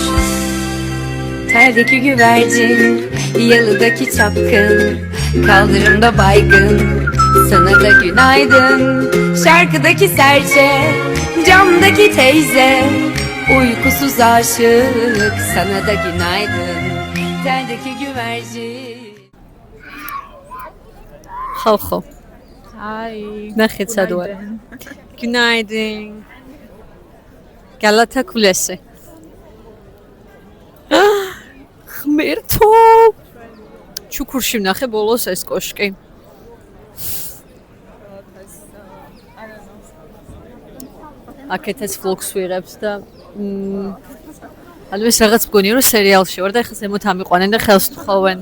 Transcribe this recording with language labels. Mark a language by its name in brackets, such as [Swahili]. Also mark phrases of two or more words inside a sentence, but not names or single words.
[Turkish] Terdeki güvercin, yalıdaki çapkın, kaldırımda baygın, sana da günaydın. Şarkıdaki serçe, camdaki teyze, uykusuz aşık, sana da günaydın. Terdeki güvercin. [Georgian] ხალხო, აი. ნახეთ სად ვარ. [Turkish] Günaydın. Galata Kulesi. [Georgian] ღმერთო. ჩუქურში ვნახე ბოლოს ეს კოშკი. აქეთაც vlogs ვიღებს და ანუ ეს რაღაც მგონია რომ სერიალში ვარ და ეხლა ზემოთ ამიყვანენ და ხელს თხოვენ.